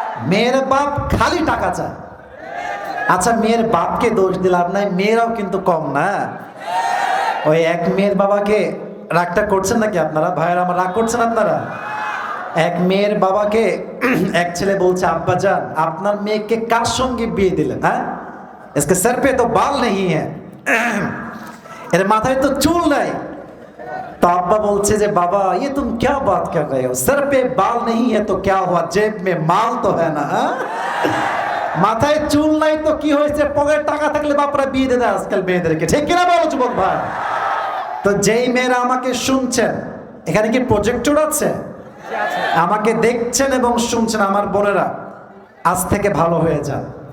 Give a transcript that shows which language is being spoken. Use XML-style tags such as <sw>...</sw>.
<bn>মেয়ের বাপ খালি টাকা চায়। আচ্ছা, মেয়ের বাপকে দোষ দিলাম না, মেয়েরাও কিন্তু কম না। ওই এক মেয়ের বাবাকে, রাগটা করছেন নাকি আপনারা? ভাইয়েরা আমার, রাগ করছেন আপনারা? এক মেয়ের বাবাকে এক ছেলে বলছে, আব্বা জান আপনার মেয়েকে কার সঙ্গে বিয়ে দিলেন?</bn> <hi>হ্যাঁ, इसके सर पे तो बाल नहीं है,</hi> <bn>এর মাথায় তো চুল নাই।</bn> <hi>तो अब्बा बोलছে যে बाबा ये तुम क्या बात कर रहे हो, सर पे बाल नहीं है तो क्या हुआ, जेब में माल तो है ना।</hi> <bn>মাথায় চুল নাই তো কি হয়েছে, পকেটে টাকা থাকলে বাপরা বিয়ে দিয়ে দেয় আজকাল মেয়েদেরকে। ঠিক কিনা বলো যুবক ভাই? তো যেই মেয়েরা আমাকে শুনছেন, এখানে কি প্রজেক্টর আছে? আমাকে দেখছেন এবং শুনছেন আমার বোনেরা, আজ থেকে ভালো হয়ে যান।</bn>